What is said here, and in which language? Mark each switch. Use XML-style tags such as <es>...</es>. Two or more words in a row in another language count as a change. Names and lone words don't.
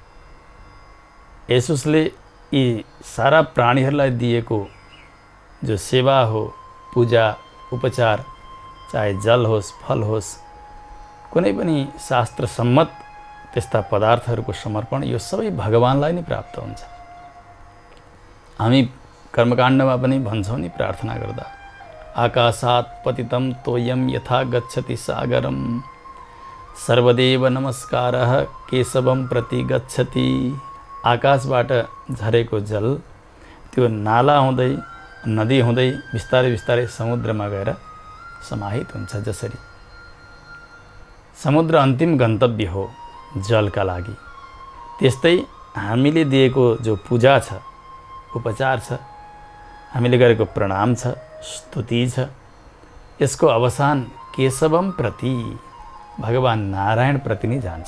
<ne>यसुसले यी सारा प्राणीहरूलाई दिएको जो सेवा हो, पूजा उपचार, चाहे जल होस्, फल होस्, कुनै पनि शास्त्र सम्मत त्यस्ता पदार्थहरूको समर्पण, यो सबै भगवानलाई नै प्राप्त हुन्छ। हामी कर्मकाण्डमा पनि भन्छौँ नि प्रार्थना गर्दा,</ne> <sa>आकाशात् पतितं तोयं यथा गच्छति सागरम सर्वदेव नमस्कारः केशवं प्रति गच्छति।</sa> <ne>आकाशबाट झरेको जल त्यो नाला हुँदै, नदी हुँदै बिस्तारै बिस्तारै समुद्रमा गएर समाहित हुन्छ। जसरी समुद्र अन्तिम गन्तव्य हो जलका लागि। त्यस्तै हामीले दिएको जो पूजा छ, उपचार छ, हामीले गरेको प्रणाम छ, स्तुति छ, यसको अवसान</ne> <sa>केशवम प्रति,</sa> <ne>भगवान नारायण प्रति नै जान्छ।</ne>